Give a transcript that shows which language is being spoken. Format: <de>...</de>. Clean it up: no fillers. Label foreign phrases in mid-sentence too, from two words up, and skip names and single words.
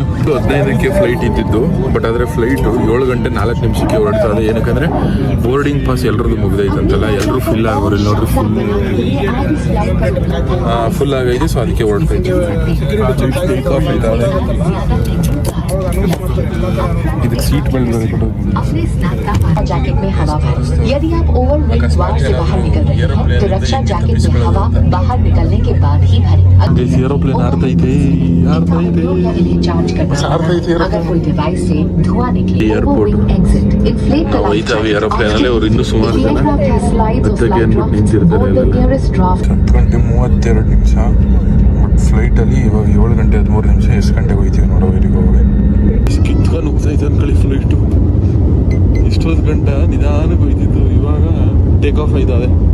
<kn>15ಕ್ಕೆ ಫ್ಲೈಟ್ ಇದ್ದಿದ್ದು, ಬಟ್ ಆದರೆ ಫ್ಲೈಟು 7 ಗಂಟೆ 4 ನಿಮಿಷಕ್ಕೆ ಹೊರಡ್ತಾ ಇದೆ. ಏನಕ್ಕಂದರೆ</kn> <en>boarding pass</en> <kn>ಎಲ್ಲರದ್ದು ಮುಗ್ದೈತಂತಲ್ಲ, ಎಲ್ಲರೂ ಫಿಲ್ ಆಗೋರು. ಇಲ್ಲಿ ನೋಡ್ರಿ ಫುಲ್ ಆಗೈತೆ, ಸೊ ಅದಕ್ಕೆ ಹೊರಡ್ತಾ ಇದ್ದೀವಿ. ಇದಕ್ಕೆ</kn> <en>seat belt</en> <hi>अपने स्नैपका जैकेट में हवा भर। यदि आप ओवरवेट द्वार से बाहर निकल रहे हैं तो रक्षा जैकेट में हवा बाहर निकलने के बाद ही भरें।</hi> <kn>ಏರೋಪ್ಲೇನ್ ಹಾರ್ತೈತೆ</kn> <hi>इन्हें चार्ज करना अगर कोई डिवाइस से धुआं निकले एयरपोर्ट</hi> <en>exit inflate the</en> <kn>ಹೋಯ್ತಾವೆ ಏರೋಪ್ಲೇನಲ್ಲಿ. ಅವ್ರು ಇನ್ನೂ ಸುಮಾರು ಜನ ಹತ್ತಕ್ಕೆ ಅಂದ್ಬಿಟ್ಟು ನಿಂತಿರ್ತಾರೆ. 10 ಗಂಟೆ 32 ನಿಮಿಷ, ಬಟ್ ಫ್ಲೈಟಲ್ಲಿ ಇವಾಗ 7 ಗಂಟೆ 13 ನಿಮಿಷ. ಎಷ್ಟು ಗಂಟೆಗೆ ಹೋಗ್ತೀವಿ ನೋಡೋ ಇಲ್ಲಿಗೆ ಹೋಗಿ. ಇಷ್ಟು ಕಿತ್ಕೊಂಡು ಹೋಗ್ತೈತೆ ಅಂದ್ಕೊಳ್ಳಿ ಫ್ಲೈಟು. ಇಷ್ಟೊಂದು ಗಂಟೆ ನಿಧಾನಕ್ಕೆ ಹೋಯ್ತಿತ್ತು, ಇವಾಗ</kn> <en>take off</en> <kn>ಆಯ್ತದೆ.</kn>